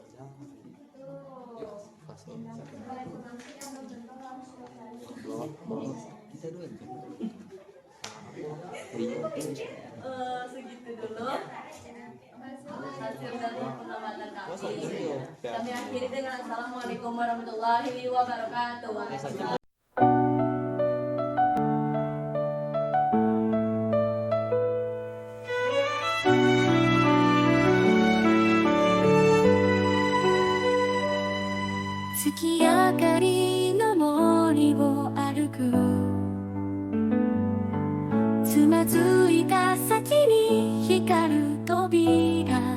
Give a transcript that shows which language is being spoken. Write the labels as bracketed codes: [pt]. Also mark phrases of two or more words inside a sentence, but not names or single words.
[id] Kita dua. Segitu dulu hasil dari pengamatan kami. Kami akhiri dengan [ar] السلام عليكم ورحمة الله وبركاته. [ja] 月明かりの森を歩くつまずいた先に光る扉